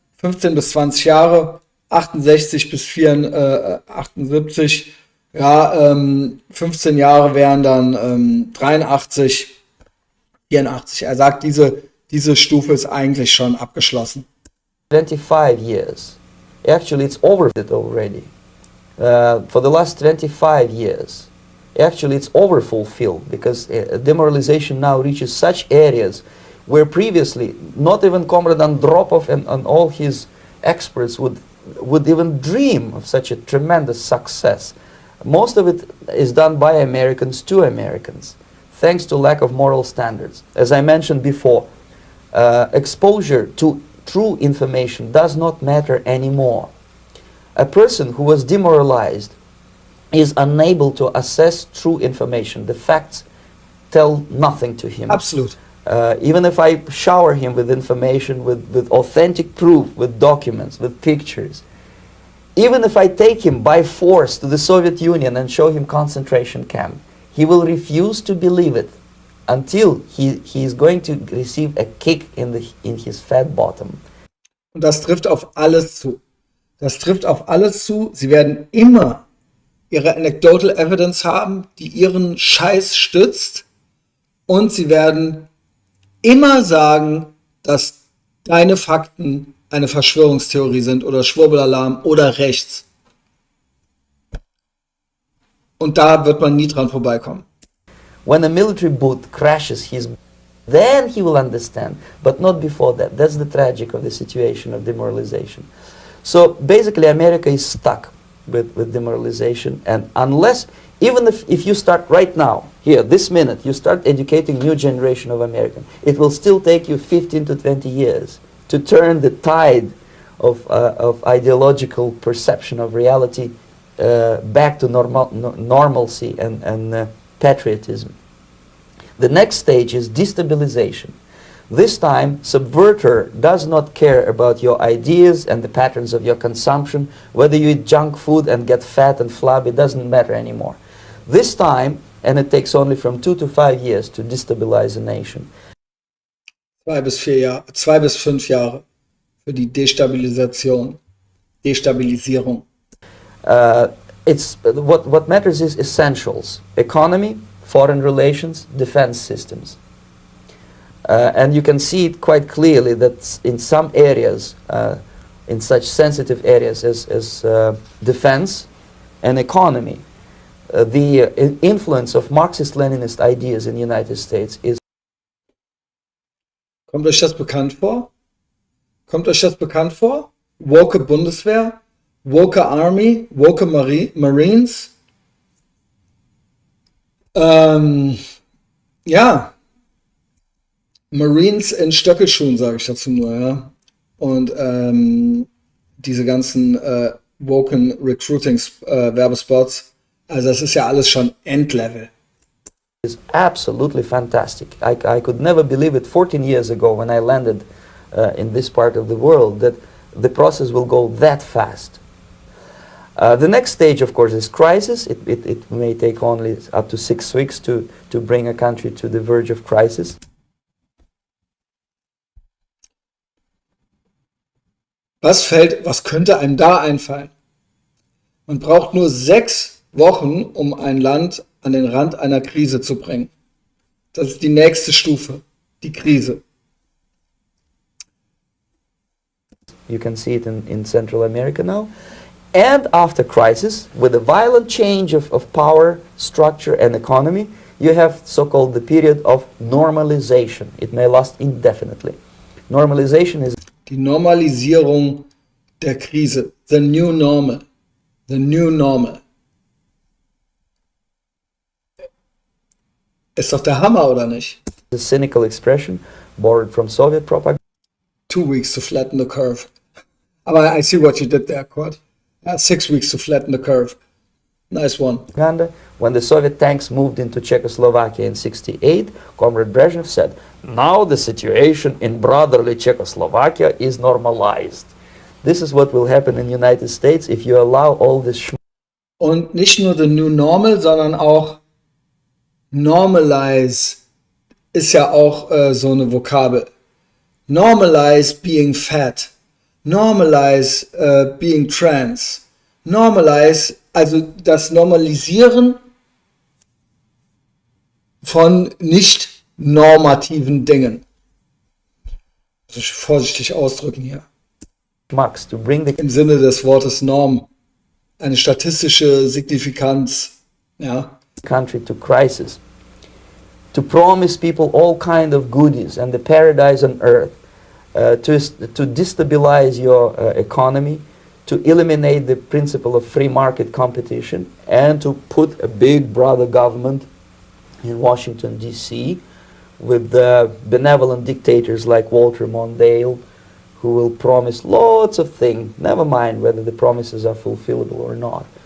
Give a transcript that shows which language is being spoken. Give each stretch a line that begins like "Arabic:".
German: 15 bis 20 Jahre, 68 bis 78, ja, 15 Jahre wären dann 83, 84. Er sagt, diese Stufe ist eigentlich schon abgeschlossen.
English: 25 years. Actually, it's over it already. For the last 25 years. Actually, it's overfulfilled because demoralization now reaches such areas where previously not even Comrade Andropov and all his experts would even dream of such a tremendous success. Most of it is done by Americans to Americans, thanks to lack of moral standards. As I mentioned before, exposure to true information does not matter anymore. A person who was demoralized is unable to assess true information. The facts tell nothing to him.
German: Absolut.
English: Even if I shower him with information, with authentic proof, with documents, with pictures, even if I take him by force to the Soviet Union and show him concentration camp, he will refuse to believe it until he is going to receive a kick in his fat bottom.
German: Und das trifft auf alles zu. Das trifft auf alles zu. Sie werden immer ihre Anecdotal Evidence haben, die ihren Scheiß stützt, und sie werden immer sagen, dass deine Fakten eine Verschwörungstheorie sind oder Schwurbelalarm oder rechts. Und da wird man nie dran vorbeikommen.
English: When a military boot crashes then he will understand, but not before that. That's the tragic of the situation of demoralization. So basically America is stuck with demoralization, and unless, even if you start right now, here, this minute, you start educating new generation of Americans, it will still take you 15 to 20 years to turn the tide of ideological perception of reality back to normalcy and patriotism. The next stage is destabilization. This time, subverter does not care about your ideas and the patterns of your consumption. Whether you eat junk food and get fat and flabby, it doesn't matter anymore. This time, and it takes only from 2 to 5 years to destabilize a nation.
German: 2 bis 5 Jahre für die Destabilisation, Destabilisierung.
English: What matters is essentials: economy, foreign relations, defense systems. And you can see it quite clearly that in some areas, in such sensitive areas as defense and economy, the influence of Marxist-Leninist ideas in the United States is...
German: Kommt euch das bekannt vor? Kommt euch das bekannt vor? Woke Bundeswehr, woke Army, woke Marines. Ja, Marines in Stöckelschuhen, sage ich dazu nur, ja. Und diese ganzen woken Recruiting Werbespots, also das ist ja alles schon Endlevel.
English: Is absolutely fantastic. I could never believe it 14 years ago when I landed in this part of the world that the process will go that fast. The next stage, of course, is crisis. It may take only up to 6 weeks to bring a country to the verge of crisis.
German: Was könnte einem da einfallen? Man braucht nur 6 Wochen, um ein Land an den Rand einer Krise zu bringen. Das ist die nächste Stufe, die Krise.
English: You can see it in Central America now. And after crisis, with a violent change of power, structure and economy, you have so-called the period of normalization. It may last indefinitely. Normalization is
German: Die Normalisierung der Krise.
English: The new normal. The new normal.
German: Ist doch der Hammer, oder nicht?
English: a cynical expression borrowed from Soviet propaganda. 2 weeks to flatten the curve. Aber I see what you did there, Kurt. 6 weeks to flatten the curve. Nice one. When the Soviet tanks moved into Czechoslovakia in '68, Comrade Brezhnev said, "Now the situation in brotherly Czechoslovakia is normalized." This is what will happen in the United States if you allow all this
German: Und nicht nur the new normal, sondern auch normalize ist ja auch so eine Vokabel.
English: Normalize being fat. Normalize being trans.
German: Normalize, also das Normalisieren von nicht normativen Dingen. Muss ich vorsichtig ausdrücken hier.
English: Max, to bring the
German: im Sinne des Wortes Norm, eine statistische Signifikanz, ja.
English: country to crisis, to promise people all kind of goodies and the paradise on earth, to destabilize your economy, to eliminate the principle of free market competition, and to put a big brother government in Washington, D.C., with benevolent dictators like Walter Mondale, who will promise lots of things, never mind whether the promises are fulfillable or not.